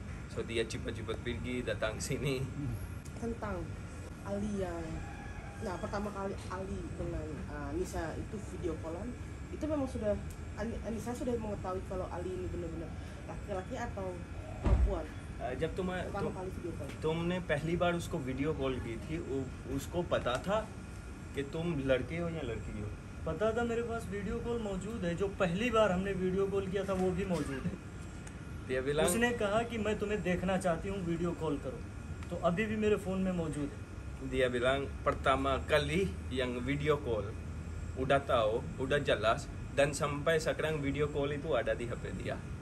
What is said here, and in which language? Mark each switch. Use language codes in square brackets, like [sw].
[id] So dia cepat-cepat pergi datang sini. Tentang Ali yang pertama kali Ali dengan Nisa itu video callan, itu memang sudah Nisa sudah mengetahui kalau Ali ini benar-benar laki-laki atau perempuan [hi] जब [id] pertama kali video call? [hi] तुमने पहली बार उसको video call की थी, उसको पता था कि तुम लड़के हो या लड़की हो? पता था, मेरे पास वीडियो कॉल मौजूद है। जो पहली बार हमने वीडियो कॉल किया था वो भी मौजूद है। [id] dia bilang [hi] उसने कहा कि मैं तुम्हें देखना चाहती हूँ, वीडियो कॉल करो। तो अभी भी मेरे फ़ोन में मौजूद है। [id] dia bilang pertama kali yang video call udah tahu, udah jelas, dan sampai sekarang video call itu ada di HP dia.